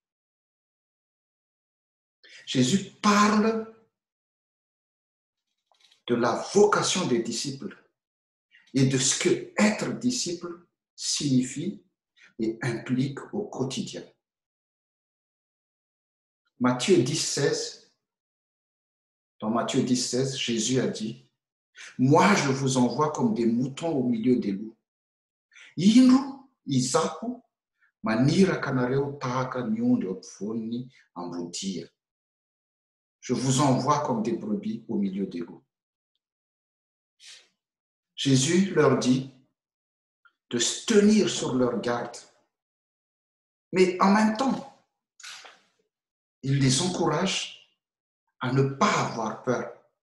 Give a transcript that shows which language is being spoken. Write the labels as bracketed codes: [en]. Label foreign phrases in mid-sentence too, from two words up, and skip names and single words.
[fr] Jésus parle de la vocation des disciples et de ce que être disciple signifie et implique au quotidien. Matthieu 10, 16, Dans Matthieu 10, 16, Jésus a dit, « Moi, je vous envoie comme des moutons au milieu des loups. [mg] Indro izaho maniraka anareo tahaka ny ondry eo ampovoan'ny ambodia. [fr] » Je vous envoie comme des brebis au milieu des loups. Jésus leur dit de se tenir sur leur garde. Mais en même temps, il les encourage à ne pas avoir peur.